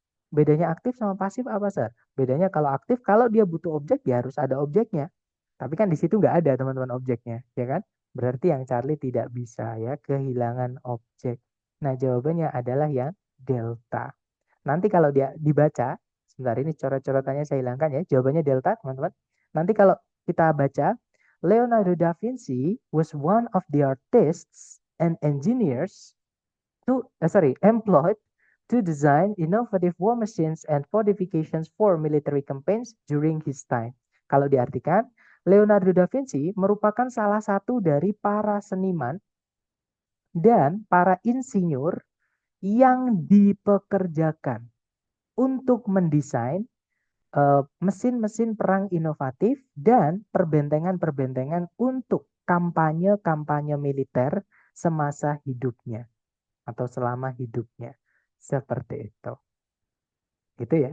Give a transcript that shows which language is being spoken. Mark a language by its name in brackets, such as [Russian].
[Indonesian] Bedanya aktif sama pasif apa, Sir? Bedanya kalau aktif, kalau dia butuh objek, ya harus ada objeknya. Tapi kan di situ nggak ada teman-teman objeknya, ya kan? Berarti yang Charlie tidak bisa ya, kehilangan objek. Nah, jawabannya adalah yang delta. Nanti kalau dia dibaca, sebentar ini coret-coretannya saya hilangkan ya, jawabannya delta teman-teman. Nanti kalau kita baca, [English] Leonardo da Vinci was one of the artists and engineers employed to design innovative war machines and fortifications for military campaigns during his time. [Indonesian] Kalau diartikan, Leonardo da Vinci merupakan salah satu dari para seniman dan para insinyur yang dipekerjakan untuk mendesain mesin-mesin perang inovatif dan perbentengan-perbentengan untuk kampanye-kampanye militer semasa hidupnya atau selama hidupnya. Seperti itu. Gitu ya.